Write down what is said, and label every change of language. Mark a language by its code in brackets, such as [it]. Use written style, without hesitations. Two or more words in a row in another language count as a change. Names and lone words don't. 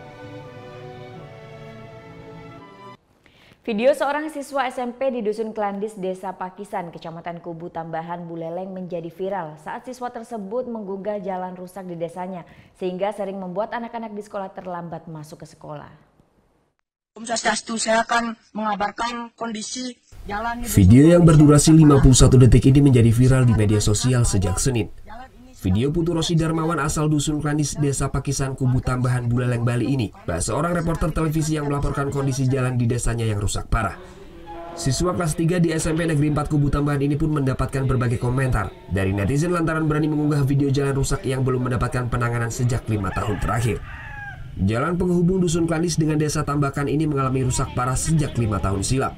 [id] Video seorang siswa SMP di Dusun Klandis, Desa Pakisan, Kecamatan Kubu Tambahan, Buleleng menjadi viral saat siswa tersebut menggugah jalan rusak di desanya sehingga sering membuat anak-anak di sekolah terlambat masuk ke sekolah. Om Swastiastu, saya akan mengabarkan kondisi jalan. Video yang berdurasi 51 detik ini menjadi viral di media sosial sejak Senin. Video Putu Rosi Darmawan asal Dusun Klandis, Desa Pakisan, Kubu Tambahan, Buleleng, Bali ini seorang reporter televisi yang melaporkan kondisi jalan di desanya yang rusak parah. Siswa kelas 3 di SMP Negeri 4 Kubu Tambahan ini pun mendapatkan berbagai komentar dari netizen lantaran berani mengunggah video jalan rusak yang belum mendapatkan penanganan sejak 5 tahun terakhir. Jalan penghubung Dusun Klandis dengan Desa Tambakan ini mengalami rusak parah sejak 5 tahun silam.